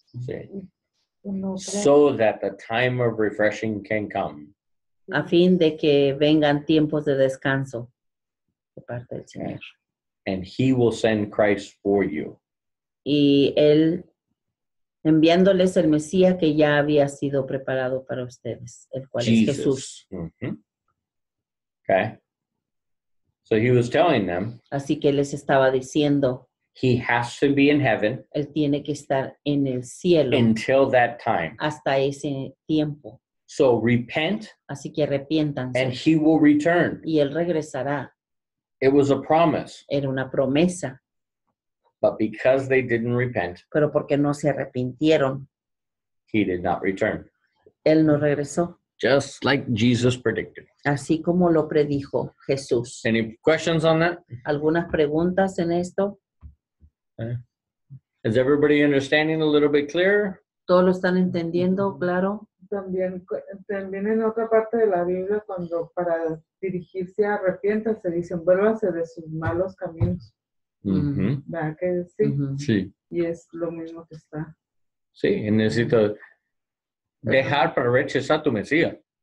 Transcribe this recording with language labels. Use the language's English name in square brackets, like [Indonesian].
[English] See. [Spanish] Uno, [English] So that the time of refreshing can come. [Spanish] A fin de que vengan tiempos de descanso de parte del Señor. [English] And he will send Christ for you. [Spanish] Y Él enviándoles el Mesías que ya había sido preparado para ustedes, el cual es Jesús. [English] Mhm. Okay. So he was telling them [Spanish] Así que les estaba diciendo, [English] he has to be in heaven [Spanish] Él tiene que estar en el cielo [English] until that time. [Spanish] hasta ese tiempo. [English] So repent [Spanish] Así que arrepiéntanse [English] and he will return. [Spanish] y Él regresará. [English] It was a promise, [Spanish] Era una promesa, [English] but because they didn't repent, [Spanish] pero porque no se arrepintieron, [English] he did not return. [Spanish] Él no regresó. [English] Just like Jesus predicted. [Spanish] Así como lo predijo Jesús. [English] Any questions on that? [Spanish] ¿Algunas preguntas en esto? [English] Is everybody understanding a little bit clearer? [Spanish] ¿Todos lo están entendiendo? Claro. También en otra parte de la Biblia, cuando para dirigirse a arrepiéntase, dicen, vuélvase de sus malos caminos. Mhm. ¿Verdad que sí? Ujú. Sí, Y es lo mismo que está. sí, y necesito dejar para rechazar tu Mesías.